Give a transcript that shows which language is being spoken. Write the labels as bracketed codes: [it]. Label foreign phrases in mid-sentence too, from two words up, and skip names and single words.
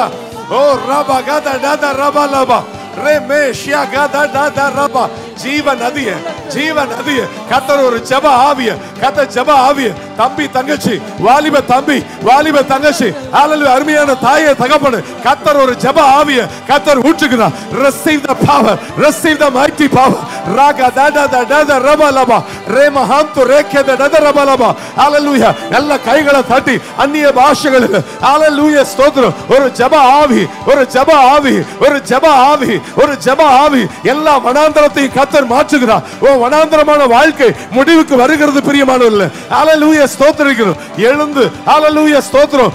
[ta] ஓ ரபா காதா தாடா ரபா லபா ரேமேஷியா காதா தாடா ரபா. ஜீவன் அதிய ஜீவன் அதிய. கர்த்தர் ஒரு ஜெப ஆவிய. கர்த்தர் ஜெப ஆவிய. தம்பி தங்கச்சி, வாலிப தம்பி வாலிப தங்கச்சி, ஹalleluya, அருமையான தாயே தகப்பனே, கர்த்தர் ஒரு ஜெப ஆவிய கர்த்தர் ஊற்றுகிறார். [en] receive the power, receive the mighty power. raga da da da da raba laba rema hantu reke da da raba laba. [ta] hallelujah. எல்லா கைகளை தட்டி அந்நிய பாஷைகளில் hallelujah ஸ்தோத்திரம். ஒரு ஜெப ஆவி, ஒரு ஜெப ஆவி, ஒரு ஜெப ஆவி, ஒரு ஜெப ஆவி எல்லா வனாந்தரத்தையும் கர்த்தர் மாற்றுகிறார். ஓ வனாந்தரமான வாழ்க்கை முடிவுக்கு வருகிறது பிரியமானவர்களே. ஹalleluya ஸ்தோத்திரிக்கிறோம். எழுந்து ஹalleluya ஸ்தோத்திரம்.